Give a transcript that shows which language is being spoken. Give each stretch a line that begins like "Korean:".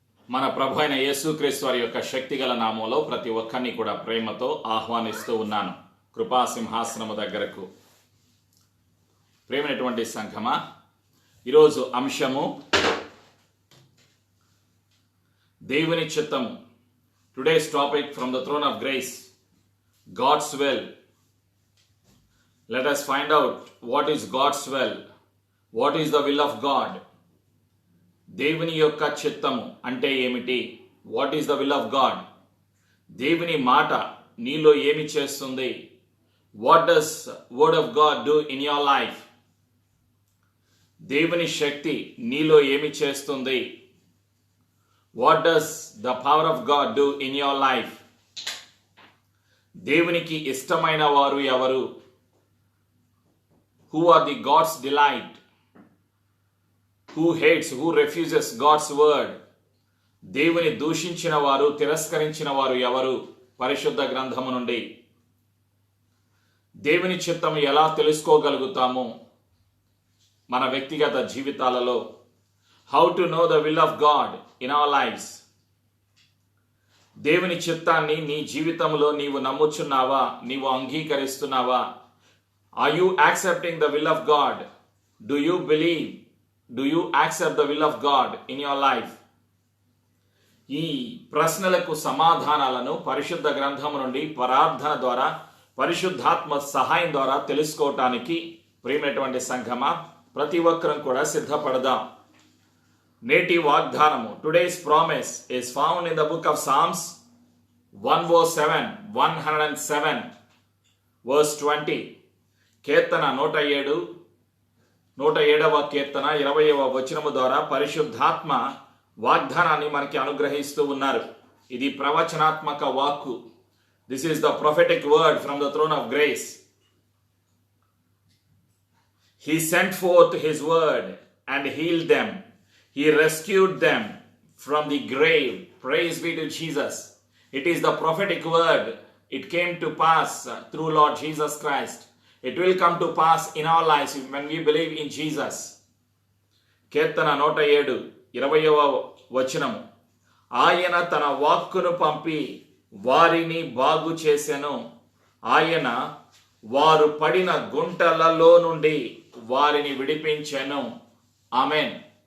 Telugu: మన ప్రభు అయిన యేసుక్రీస్తు వారి యొక్క శక్తిగల నామంలో ప్రతి ఒక్కరిని కూడా ప్రేమతో ఆహ్వానిస్తూ ఉన్నాను కృపా సింహాసనము దగ్గరకు. ప్రేమైనటువంటి సంఘమా, ఈరోజు అంశము దేవుని చిత్తము.
English: Today's topic from the throne of grace, God's will. Let us find out what is God's will, what is the will of God.
Telugu: దేవుని యొక్క చిత్తము అంటే ఏమిటి?
English: What is the will of God?
Telugu: దేవుని మాట నీలో ఏమి చేస్తుంది?
English: What does word of God do in your life?
Telugu: దేవుని శక్తి నీలో ఏమి చేస్తుంది?
English: What does the power of God do in your life?
Telugu: దేవునికి ఇష్టమైన వారు ఎవరు?
English: Who are the God's delight? Who hates, who refuses God's word?
Telugu: దేవుని దూషించిన వారు, తిరస్కరించిన వారు ఎవరు? పరిశుద్ధ గ్రంథము నుండి దేవుని చిత్తం ఎలా తెలుసుకోగలుగుతాము మన వ్యక్తిగత జీవితాలలో?
English: How to know the will of God in our lives?
Telugu: దేవుని చిత్తాన్ని నీ జీవితంలో నీవు నమ్ముచున్నావా? నీవు అంగీకరిస్తున్నావా?
English: Are you accepting the will of God? Do you believe? Do you accept the will of God in your life?
Telugu: ఈ ప్రశ్నలకు సమాధానాలను పరిశుద్ధ గ్రంథం నుండి ప్రార్థన ద్వారా, పరిశుద్ధాత్మ సహాయం ద్వారా తెలుసుకోవటానికి ప్రియమైనటువంటి సంఘమా, ప్రతి ఒక్కరం కూడా సిద్ధపడదాం. నేటి వాగ్దానము,
English: Today's promise is found in the book of Psalms 107 verse 20.
Telugu: కీర్తన 107వ కీర్తన 20వ వచనము ద్వారా పరిశుద్ధాత్మ వాగ్దానాన్ని మనకి అనుగ్రహిస్తూ ఉన్నారు. ఇది ప్రవచనాత్మక వాక్కు.
English: This is the prophetic word from the throne of grace. He sent forth his word and healed them. He rescued them from the grave. Praise be to Jesus. It is the prophetic word. It came to pass through Lord Jesus Christ. It will come to pass in our lives when we believe in Jesus.
Telugu: కీర్తన 107:20వ వచనము, ఆయన తన వాక్కును పంపి వారిని బాగు చేసెను. ఆయన వారు పడిన గుంటలలో నుండి వారిని విడిపించెను. ఆమేన్.